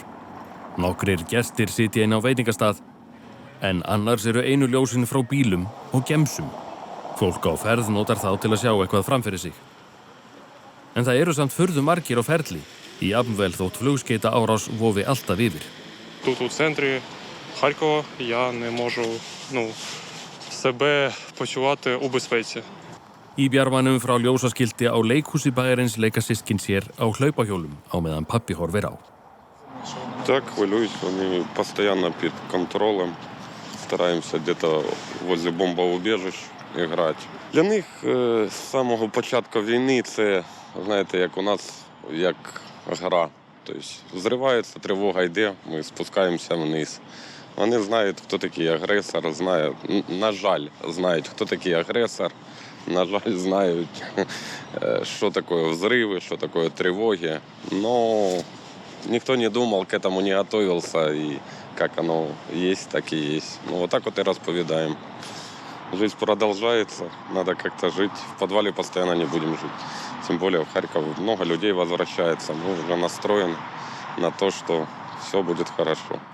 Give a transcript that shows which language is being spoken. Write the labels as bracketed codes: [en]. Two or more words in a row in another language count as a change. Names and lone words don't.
[is] Nokkrir gestir sitja inn á veitingastað, en annars einu ljósin frá bílum og gemsum. Fólk á ferð notar þá til að sjá eitthvað framfyrir sig. En það samt furðu margir á ferli, í jafnvel þótt flugskeita árás vofi alltaf yfir. [uk] Тут у центрі Харкова я не можу, себе почувати у безпеці. [is] Í bjarmanum frá ljósaskilti á leikhúsi bæjarins leika systkin sér á hlaupahjólum á meðan pabbi horfir á. [uk] Так, хвилююсь, вони постійно під контролем. [ru] Стараємося где-то возле бомбоубежищ грати. [uk] Для них з самого початку війни це, знаєте, як у нас, як гра. Тобто взривається, тривога йде, ми спускаємося вниз. Вони знають, хто такий агресор, знають, на жаль, знають, хто такий агресор. На жаль, знають, що таке взриви, що таке тривоги. [ru] Но никто не думал, к этому не готовился, и как оно есть, так и есть. Вот так вот и расповедаем. Жизнь продолжается, надо как-то жить. В подвале постоянно не будем жить. Тем более в Харьков много людей возвращается. Мы уже настроены на то, что все будет хорошо.